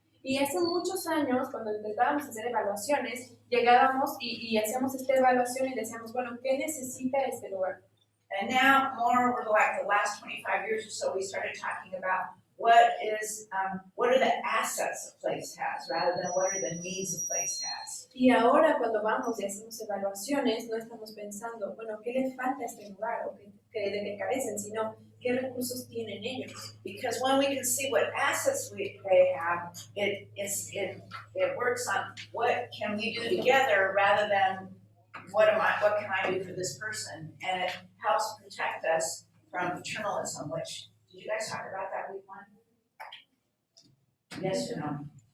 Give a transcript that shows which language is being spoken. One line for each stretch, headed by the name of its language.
Spanish: Y hace muchos años, cuando intentábamos hacer evaluaciones, llegábamos y hacíamos esta evaluación y decíamos, bueno, ¿qué necesita este lugar?
English: And now, more over like the last 25 years or so, we started talking about what are the assets a place has, rather than what are the needs a place has.
Spanish: Y ahora cuando vamos y hacemos evaluaciones, no estamos pensando, bueno, ¿qué le falta a este lugar? O de qué carecen, sino qué recursos tienen ellos.
English: Because when we can see what assets they have, it works on what can we do together rather than what can I do for this person, and it helps protect us from paternalism. Which, did you guys talk about that week one? Yes or no?